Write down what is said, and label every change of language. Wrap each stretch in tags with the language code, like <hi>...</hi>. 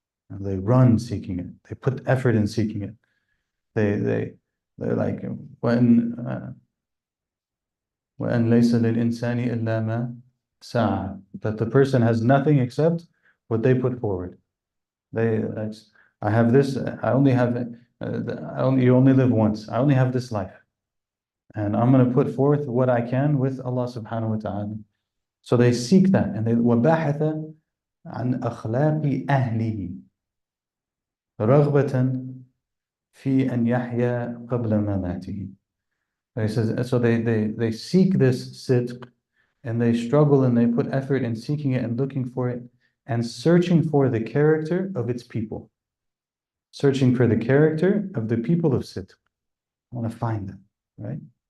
<en>They run seeking it. They put effort in seeking it. They're like when</en> <ar>لَيْسَ لِلْإِنسَانِ إِلَّا مَا سَعَى,</ar> <en>that the person has nothing except what they put forward. I have this. You only live once. I only have this life, and I'm going to put forth what I can with Allah subhanahu wa ta'ala. So they seek that, and they</en> <ar>وَبَحَثَ عَنْ أَخْلَاقِ أَهْلِهِ رَغْبَةً فِي أَنْ يَحْيَا قَبْلَ مَمَاتِهِ.</ar> <en>He says, so they seek this sidq, and they struggle and they put effort in seeking it and looking for it and searching for the character of its people. Searching for the character of the people of sidq. I want to find them, right?</en>